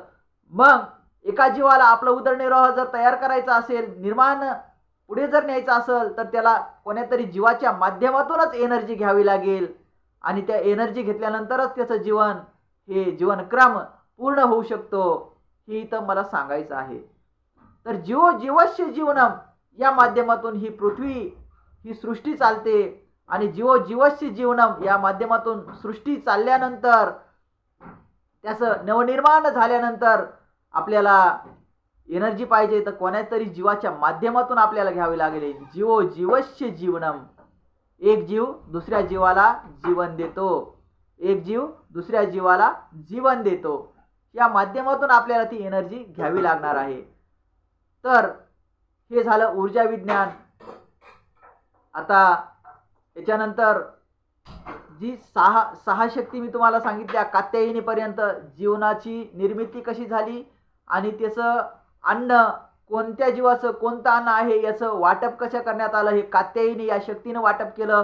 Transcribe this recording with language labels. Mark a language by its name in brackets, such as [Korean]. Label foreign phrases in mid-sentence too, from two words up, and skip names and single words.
[Marathi] मग एका जीवाला आपलं उदरनिर्वाह जर तयार करायचा असेल, निर्माण पुढे जर न्यायचं असेल, तर त्याला कोणत्यातरी जीवाच्या माध्यमातूनच एनर्जी घ्यावी लागेल. आणि त्या एनर्जी घेतल्यानंतरच त्याचं जीवन, हे जीवनक्रम पूर्ण होऊ शकतो. हे इथं मला सांगायचं आहे. तर [Sanskrit] जीवस्य जीवनम [Marathi] या माध्यमातून ही पृथ्वी, ही सृष्टी चालते. आणि [Sanskrit] जीवस्य जीवनम [Marathi] या माध्यमातून सृष्टी चालल्यानंतर त्याचं नवनिर्माण झाल्यानंतर आपल्याला एनर्जी पाहिजे तर कोणाच्या तरी जीवाच्या माध्यमातून आपल्याला घ्यावी लागेल. [Sanskrit] जीवस्य जीवनम. [Marathi] एक जीव दुसऱ्या जीवाला जीवन देतो. एक जीव दुसऱ्या जीवाला जीवन देतो. या माध्यमातून आपल्याला ती एनर्जी घ्यावी लागणार आहे. तर हे झालं ऊर्जा विज्ञान. आता याच्यानंतर जी सहा शक्ती मी तुम्हाला सांगितल्या कात्यायनीपर्यंत, जीवनाची निर्मिती कशी झाली आणि त्याचं अन्न कोणत्या जीवाचं कोणतं अन्न आहे याचं वाटप कसं करण्यात आलं हे कात्यायनी या शक्तीनं वाटप केलं.